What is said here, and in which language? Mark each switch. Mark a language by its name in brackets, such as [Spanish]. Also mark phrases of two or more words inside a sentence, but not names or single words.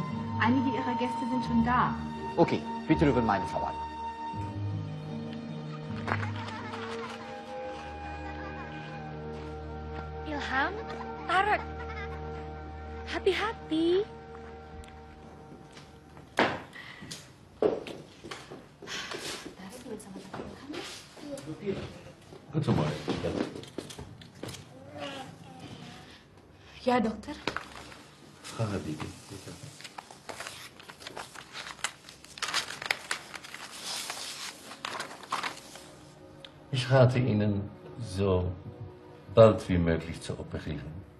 [German] Einige Ihrer Gäste sind schon da. Okay, bitte über meine Verwaltung. [Indonesian] Ilham, Tarek, hati-hati. [German] Guten Morgen. [Indonesian] Ya, dokter. [German] Frau Habibi, bitte. Ich rate Ihnen, so bald wie möglich zu operieren.